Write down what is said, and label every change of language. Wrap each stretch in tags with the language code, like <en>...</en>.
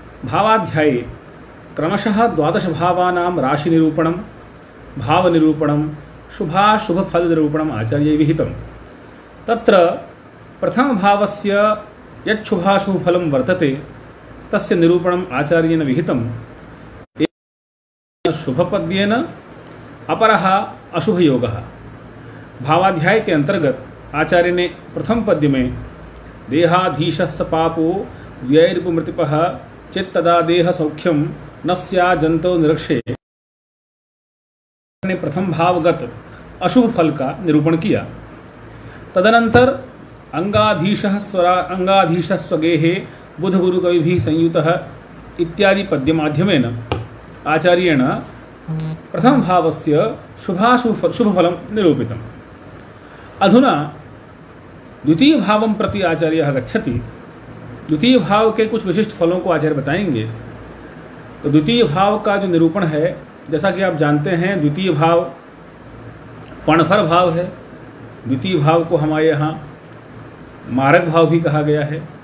<sa>भावाध्याये क्रमशः 12 भावानां राशिनिरूपणं, भावनिरूपणं, शुभाशुभफलनिरूपणम् आचार्यैः विहितं। तत्र प्रथमभावस्य यत् शुभाशुभफलं वर्तते तस्य निरूपणम् आचार्येण विहितं। शुभपद्येन अपरः अशुभयोगः।</sa> <hi>भावाध्याय के अंतर्गत आचार्य ने प्रथम पद्य में</hi> <sa>देहाधीशः स पापो व्यैर्पुमृतिपः चित्तदा देह सौख्यम न स्या जंतो निरक्षे</sa> <hi>ने प्रथम भावगत अशुभ फल का निरूपण किया।</hi> <sa>तदनंतर अंगाधीशः स्वगेहे बुध गुरु कविभिः संयुतः इत्यादि पद्य माध्यमेन आचार्येण प्रथम भावस्य शुभफलं निरूपितम्। अधुना द्वितीय भावं प्रति आचार्यः गच्छति।</sa> <hi>द्वितीय भाव के कुछ विशिष्ट फलों को आचार्य बताएंगे। तो द्वितीय भाव का जो निरूपण है, जैसा कि आप जानते हैं, द्वितीय भाव पणफर भाव है। द्वितीय भाव को हमारे यहाँ मारक भाव भी कहा गया है।</hi>